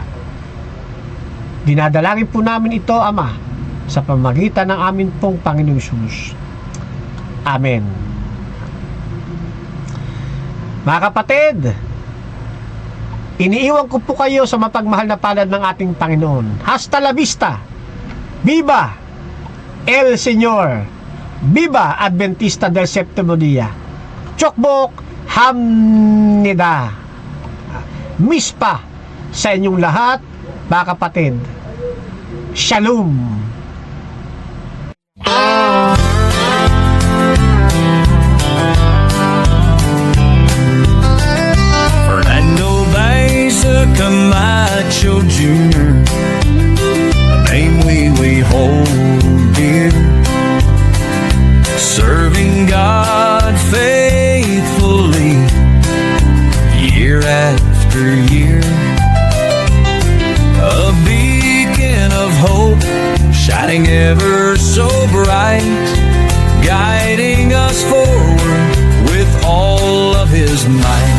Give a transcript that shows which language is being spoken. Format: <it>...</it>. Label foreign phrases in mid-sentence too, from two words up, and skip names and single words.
<tl>Dinadalangin po namin ito, Ama, sa pamamagitan ng amin pong Panginoong Hesus. Amen. Mga kapatid, iniiwan ko po kayo sa mapagmahal na palad ng ating Panginoon.</tl> <es>Hasta la vista. Viva el Señor. Viva Adventista del Séptimo Día.</es> <ko>축복합니다.</ko> <tl>Mispa sa inyong lahat, mga kapatid. Shalom.</tl> <en>Fernando Baeza Camacho Jr., a name we hold dear, serving God faithfully year after year, a beacon of hope shining ever so bright, guiding us forward with all of his might.</en>